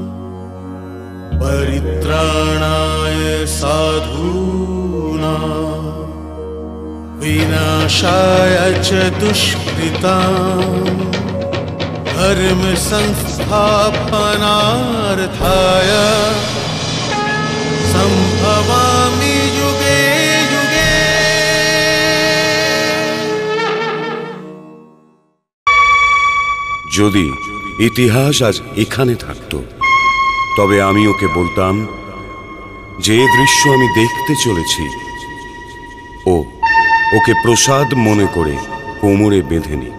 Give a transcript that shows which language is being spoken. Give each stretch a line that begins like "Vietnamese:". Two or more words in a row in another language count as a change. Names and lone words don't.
Sanskrit: परित्राणाय साधूनां विनाशाय च दुष्कृतां धर्म संस्थापनार्थाय संभवामि युगे युगे।
Bangla: যদি ইতিহাস আজ এখানে থাকতো তবে আমি ওকে বলতাম যে দৃশ্য আমি দেখতে চলেছি ওকে প্রসাদ মনে করে কোমরে বেঁধে নিক।